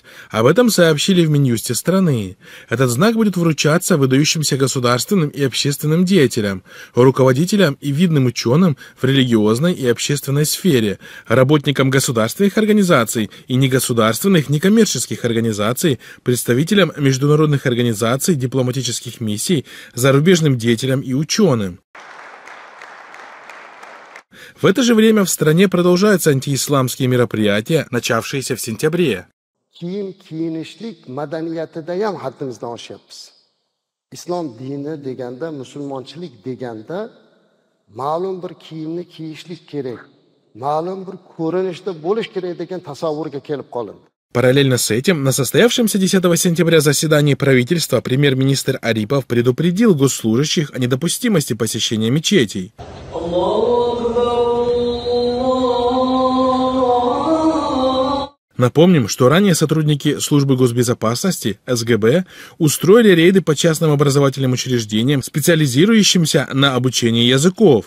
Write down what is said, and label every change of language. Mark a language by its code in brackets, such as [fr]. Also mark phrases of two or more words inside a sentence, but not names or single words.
[ru] Об этом сообщили в Минюсте страны. Этот знак будет вручаться выдающимся государственным и общественным деятелям, руководителям и видным ученым в религиозной и общественной сфере, работникам государственных организаций и негосударственных некоммерческих организаций, представителям международных организаций, дипломатических миссий, зарубежным деятелям и ученым. В это же время в стране продолжаются антиисламские мероприятия, начавшиеся в сентябре. [uz] Ислам dini deganda, musulmonchilik deganda ma'lum bir kiyimni kiyishlik kerak, ma'lum bir ko'rinishda bo'lish kerak degan tasavvurga kelib qolindi. [ru] Параллельно с этим, на состоявшемся 10 сентября заседании правительства премьер-министр Арипов предупредил госслужащих о недопустимости посещения мечетей. Напомним, что ранее сотрудники службы госбезопасности, СГБ, устроили рейды по частным образовательным учреждениям, специализирующимся на обучении языков.